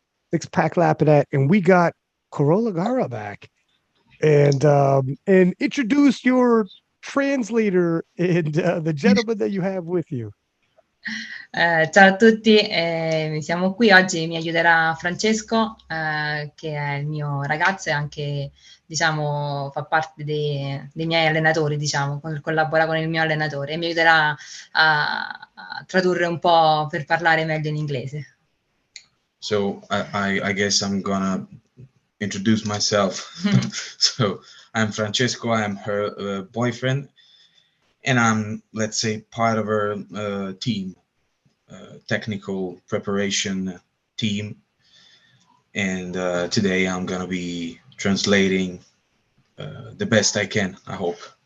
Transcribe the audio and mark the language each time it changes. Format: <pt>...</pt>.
<en>six-pack Lapadat, and we got Carola Garra back and introduce your translator and the gentleman that you have with you.</en> <it>Ciao a tutti, siamo qui oggi, mi aiuterà Francesco, che è il mio ragazzo e anche, diciamo, fa parte dei miei allenatori, diciamo, collabora con il mio allenatore e mi aiuterà a tradurre un po' per parlare meglio in inglese.</it> <en>So I guess I'm gonna introduce myself. So I'm Francesco, I'm her boyfriend, and I'm, let's say, part of her team. Technical preparation team, and today I'm gonna be translating the best I can, I hope.</en>